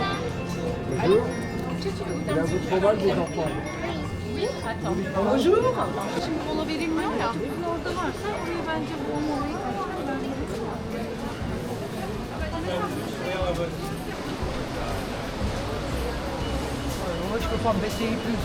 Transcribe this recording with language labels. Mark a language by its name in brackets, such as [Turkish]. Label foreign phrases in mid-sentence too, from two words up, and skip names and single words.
[French] Bonjour. Il y a votre fromage des enfants. Bonjour. [Turkish] Şimdi kola verilmiyor ya. Orada varsa orayı bence bulmalıyız. [French] Moi, je peux pas me baisser plus.